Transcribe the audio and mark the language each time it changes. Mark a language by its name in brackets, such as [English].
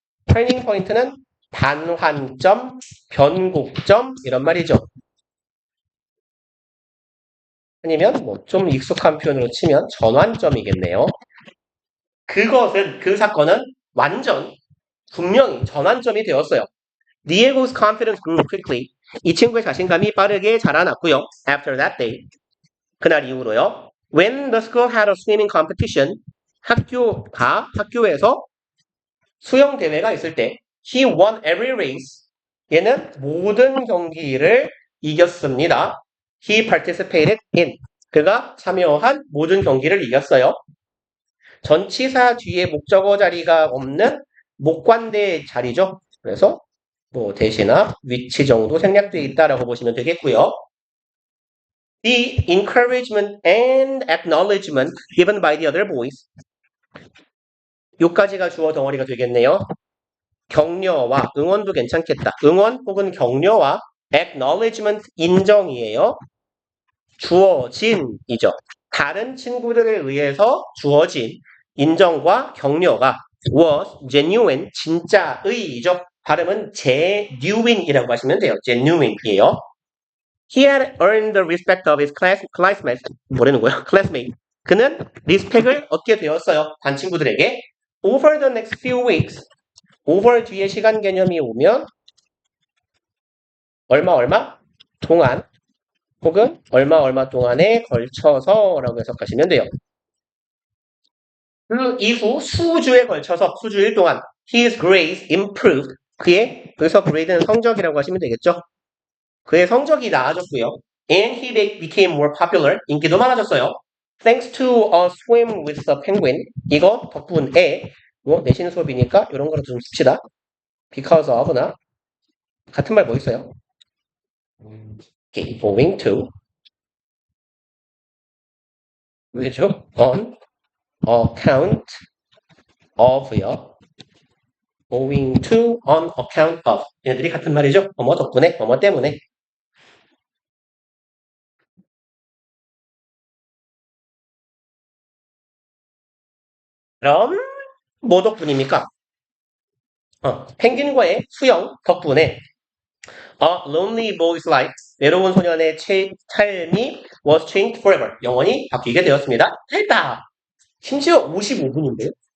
[Korean] turning point는 단환점, 변곡점 이런 말이죠. 아니면 뭐 좀 익숙한 표현으로 치면 전환점이겠네요. 그 사건은 완전 분명히 전환점이 되었어요. [English] Diego's confidence grew quickly. [Korean] 이 친구의 자신감이 빠르게 자라났고요. [English] After that day, [Korean] 그날 이후로요. [English] When the school had a swimming competition, [Korean] 학교에서 수영 대회가 있을 때, [English] he won every race. [Korean] 얘는 모든 경기를 이겼습니다. [English] He participated in. [Korean] 그가 참여한 모든 경기를 이겼어요. 전치사 뒤에 목적어 자리가 없는 목관대 자리죠. 그래서 뭐 대시나 위치 정도 생략되어 있다라고 보시면 되겠고요. [English] The encouragement and acknowledgement given by the other boys. [Korean] 요까지가 주어 덩어리가 되겠네요. 격려와 응원도 괜찮겠다. 응원 혹은 격려와 acknowledgement 인정이에요. 주어진이죠. 다른 친구들에 의해서 주어진 인정과 격려가 [English] was genuine, [Korean] 진짜의이죠. 발음은 genuine이라고 하시면 돼요. genuine이에요. [English] He had earned the respect of his classmates. [Korean] 뭐라는 거야? classmate. 그는 리스펙을 얻게 되었어요. 반 친구들에게. [English] Over the next few weeks. [Korean] over 뒤에 시간 개념이 오면 얼마 동안 혹은 얼마 동안에 걸쳐서라고 해석하시면 돼요. 그 이후 수주에 걸쳐서 수주일 동안 [English] his grades improved. [Korean] 그래서 grade는 성적이라고 하시면 되겠죠. 그의 성적이 나아졌고요. [English] And he became more popular. [Korean] 인기도 많아졌어요. [English] Thanks to a swim with the penguin. [Korean] 이거 덕분에 내신 수업이니까 이런 거로 좀 씁시다. Because of나 같은 말 뭐 있어요? [English] Okay, owing to 그죠? On account of요. [Korean] owing to, on account of. 얘네들이 같은 말이죠. 뭐뭐 덕분에, 뭐뭐 때문에. 그럼 뭐 덕분입니까? 펭귄과의 수영 덕분에 [English] A lonely boy's life, [Korean] 외로운 소년의 삶이 [English] was changed forever. [Korean] 영원히 바뀌게 되었습니다. 됐다. 심지어 55분인데요.